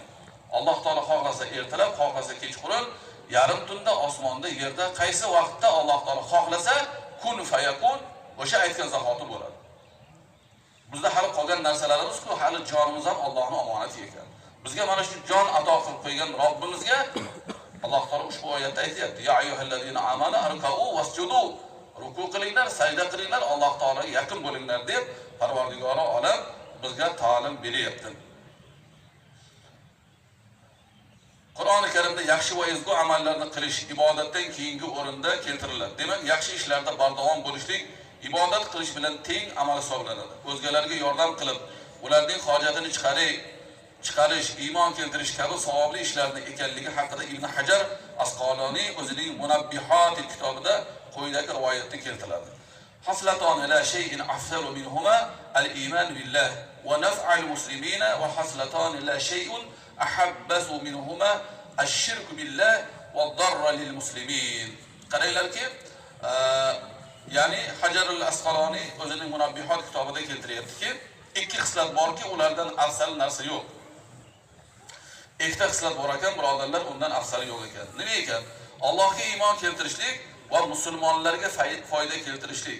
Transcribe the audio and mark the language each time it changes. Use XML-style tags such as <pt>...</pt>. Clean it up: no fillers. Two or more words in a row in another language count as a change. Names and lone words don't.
<uz>Alloh taolo xohlasa ertalab, xohlasa kechqurun, yarim tunda osmonda, yerda qaysi vaqtda Alloh taolo xohlasa</uz> <ar>كن فيكون</ar> <uz>o'sha aytgan zahoti bo'ladi. Bizda hali qolgan narsalarimiz-ku, hali jonimiz ham Allohning omonati ekan. Bizga mana shu jon ato qilib qo'ygan Robbimizga Alloh taolo ushbu oyatda aytayapti:</uz> <ar>"يا أيها الذين آمنوا اركعوا واسجدوا."</ar> <uz>Ruku qilinglar, sajda qilinglar, Alloh taologa yaqin bo'linglar deb Parvardigori olam bizga ta'lim beryapti. Qur'oni Karimda yaxshi va ezgu amallarni qilish ibodatdan keyingi o'rinda keltiriladi. Demak, yaxshi ishlarda bardavom bo'lishlik ibodat qilish bilan teng amal hisoblanadi. O'zgalarga yordam qilib, ularning hojatini chiqarish, iymon keltirish kabi savobli ishlarni ekanligi haqida Ibn Hajar Asqaloniy o'zining Munabbihot kitobida quyidagi rivoyatni keltiradi.</uz> <ar>خصلة لا شيء أفضل منهما الإيمان بالله ونفع المسلمين وخصلة لا شيء أخبث منهما الشرك بالله والضر للمسلمين.</ar> <uz>Qaranglarki, ya'ni Hajar al-Asqaloniy o'zining Munabbihot kitobida keltiryaptiki, ikki xislat borki, ulardan afzal narsa yo'q. Ikkita xislat bor ekan, birodarlar, undan afzali yo'q ekan. Nima ekan? Allohga iymon keltirishlik va musulmonlarga foyda keltirishlik.</uz>